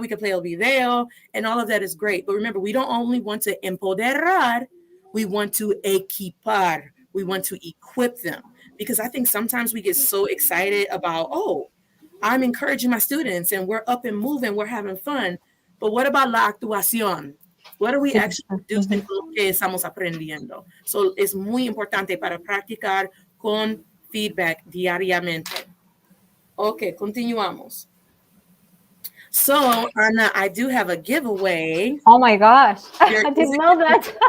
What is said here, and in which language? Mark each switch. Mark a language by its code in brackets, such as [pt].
[en] We can play el video. And all of that is great. But remember, we don't only want to empoderar. We want to equipar. We want to equip them. Because I think sometimes we get so excited about, oh, I'm encouraging my students and we're up and moving, we're having fun. But what about la actuación? What are we actually producing [es] lo que estamos aprendiendo? So es muy importante para practicar con feedback diariamente. Okay, continuamos. [en] So, Ana, I do have a giveaway. Oh my gosh, I didn't know that.